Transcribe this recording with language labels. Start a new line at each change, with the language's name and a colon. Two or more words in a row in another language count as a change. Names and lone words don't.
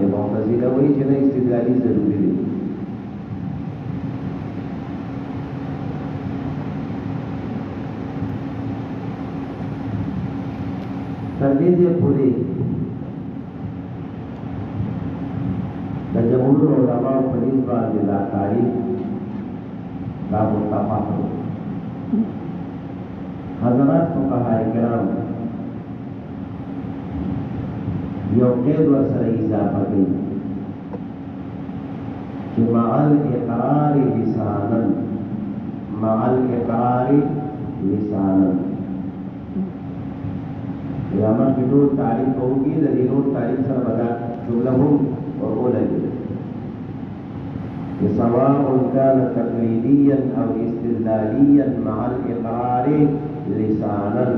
Pashto: معتزله وایي چې نه استدلالي ضروري دی. تر دې پورې د جمهور علماء په نسبت باندې دا تعریف دا متفق دی. حضرات فقهاء کرام یو قید ورسره اضافه کوي چې
Arabic: مع الاقرار لسانا مع الاقرار لسانا
Pashto: یا مخکې ټول تعریف کوونکي د دې نور تعریف سره به دا جمله هم ورولګي
Arabic: سواء كان تقليديا او استدلاليا مع الاقرار لسانا.